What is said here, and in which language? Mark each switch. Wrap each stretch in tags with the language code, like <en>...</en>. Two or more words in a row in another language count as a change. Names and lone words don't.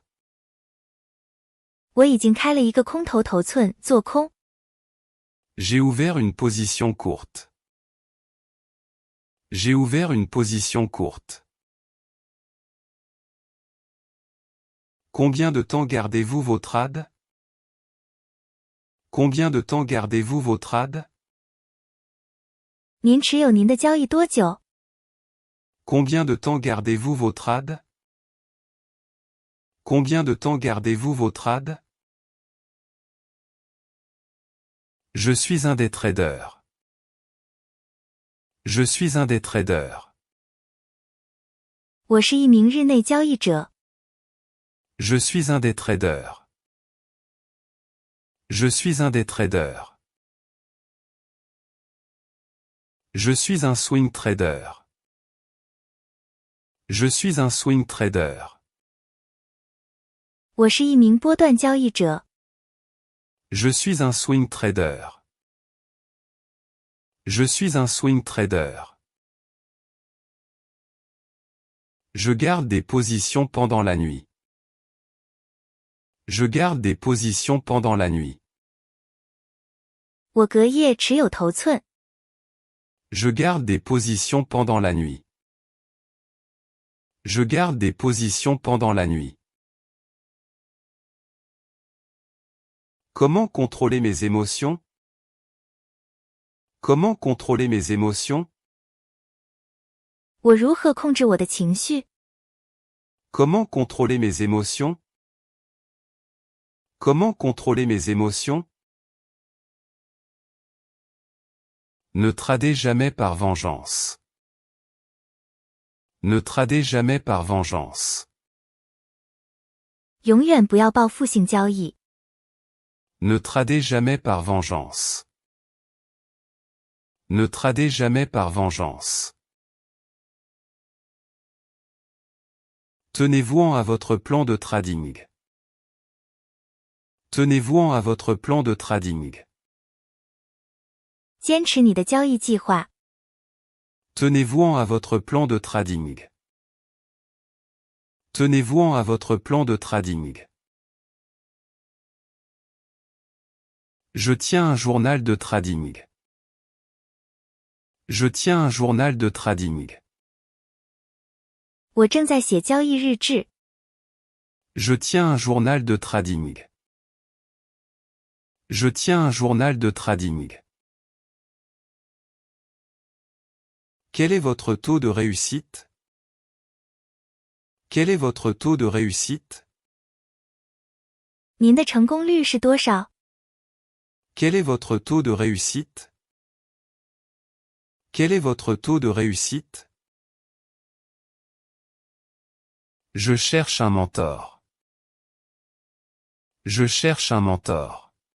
<zh>我已经开了一个空头头寸做空。</zh> <fr>J'ai ouvert une position courte. J'ai ouvert une position courte. Combien de temps gardez-vous vos trades? Combien de temps gardez-vous vos trades?</fr> <zh>您持有您的交易多久？</zh> <fr>Combien de temps gardez-vous vos trades? Combien de temps gardez-vous vos trades? Je suis un des traders. Je suis un des traders.</fr> <zh>我是一名日内交易者。</zh> <fr>Je suis un des traders. Je suis un des traders. Je suis un</fr> <en>swing trader.</en> <fr>Je suis un</fr> <en>swing trader.</en> <zh>我是一名波段交易者。</zh> <fr>Je suis un</fr> <en>swing trader.</en> <fr>Je suis un</fr> <en>swing trader.</en> <fr>Je garde des positions pendant la nuit. Je garde des positions pendant la nuit.</fr> <zh>我隔夜持有头寸。</zh> <fr>Je garde des positions pendant la nuit. Je garde des positions pendant la nuit. Comment contrôler mes émotions? Comment contrôler mes émotions?</fr> <zh>我如何控制我的情绪？</zh> <fr>Comment contrôler mes émotions? Comment contrôler mes émotions? Ne tradez jamais par vengeance. Ne tradez jamais par vengeance.</fr> <zh>永远不要报复性交易。</zh> <fr>Ne tradez jamais par vengeance. Ne tradez jamais par vengeance. Tenez-vous à votre plan de trading. Tenez-vous à votre plan de trading.</fr> <zh>坚持你的交易计划。</zh> <fr>Tenez-vous à votre plan de trading. Tenez-vous à votre plan de trading. Je tiens un journal de trading. Je tiens un journal de trading.</fr> <zh>我正在写交易日志。</zh> <fr>Je tiens un journal de trading. Je tiens un journal de trading. Quel est votre taux de réussite? Quel est votre taux de réussite?</fr> <zh>您的成功率是多少？</zh> <fr>Quel est votre taux de réussite? Quel est votre taux de réussite? Je cherche un mentor. Je cherche un mentor.</fr>